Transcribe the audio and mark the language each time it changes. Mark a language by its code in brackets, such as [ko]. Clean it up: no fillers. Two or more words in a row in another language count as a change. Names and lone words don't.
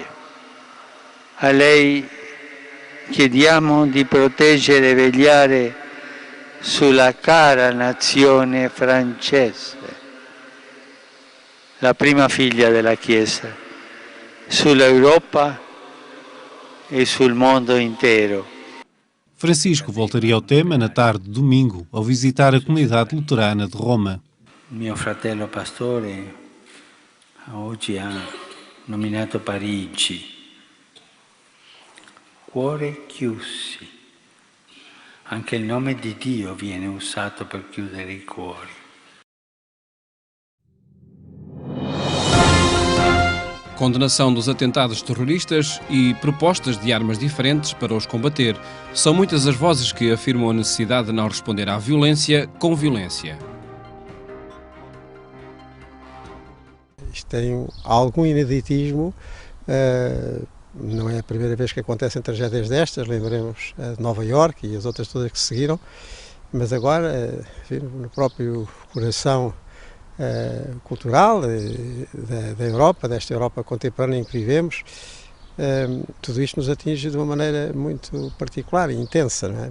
[it] A lei chiediamo di proteggere e vegliare sulla cara nazione francese, la prima figlia della Chiesa, sull'Europa e sul mondo intero. [pt] Francisco voltaria ao tema na tarde de domingo, ao visitar a comunidade luterana de Roma. [it] Mio fratello pastore oggi ha nominato Parigi. Cuore chiusi. Anche il nome di Dio viene usato per chiudere i cuori. [pt] Condenação dos atentados terroristas e propostas de armas diferentes para os combater. São muitas as vozes que afirmam a necessidade de não responder à violência com violência. Isto tem algum ineditismo, não é a primeira vez que acontecem tragédias destas, lembremos a de Nova Iorque e as outras todas que se seguiram, mas agora, no próprio coração cultural da Europa, desta Europa contemporânea em que vivemos, tudo isto nos atinge de uma maneira muito particular e intensa, não é?